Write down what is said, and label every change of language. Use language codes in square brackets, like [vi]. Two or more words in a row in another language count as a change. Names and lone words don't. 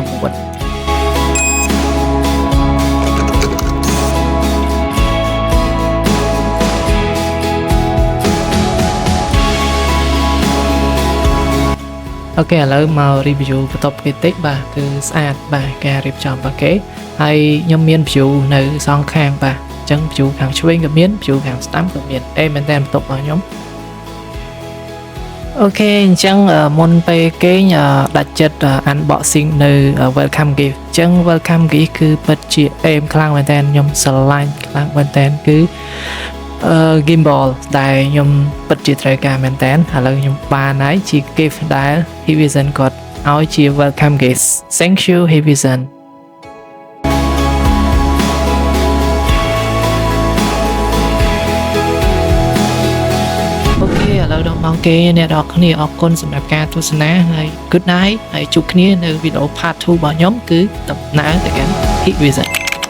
[km] អូខេឥឡូវមក review បន្ទាប់គេតិចបាទគឺស្អាតបាទការរៀបចំរបស់គេហើយខ្ញុំមាន view នៅសងខាងបាទអញ្ចឹង view ខាងឆ្វេងក៏មាន view ខាងស្ដាំក៏មានអេមែនតើបន្ទប់របស់ខ្ញុំ អូខេអញ្ចឹងមុនពេលគេងដាច់ចិត្ត unboxing នៅ [en] welcome gift [km] អញ្ចឹង [en] welcome gift [km] គឺពិតជាអេមខ្លាំងមែនតើខ្ញុំស្រឡាញ់ខ្លាំងមែនតើគឺ gimbal ដែលខ្ញុំពិតជាត្រូវការមែនតើឥឡូវខ្ញុំបានហើយជា gift ដែល Hikvision គាត់ឲ្យជា [en] welcome gift thank you Hikvision [km] អូខេឥឡូវដល់ម៉ោងគេអ្នកនរគ្នាអរគុណសម្រាប់ការទស្សនាហើយ [en] good night [km] ហើយជួបគ្នានៅវីដេអូ part 2របស់ខ្ញុំគឺដំណើរទៅកាន់ Hikvision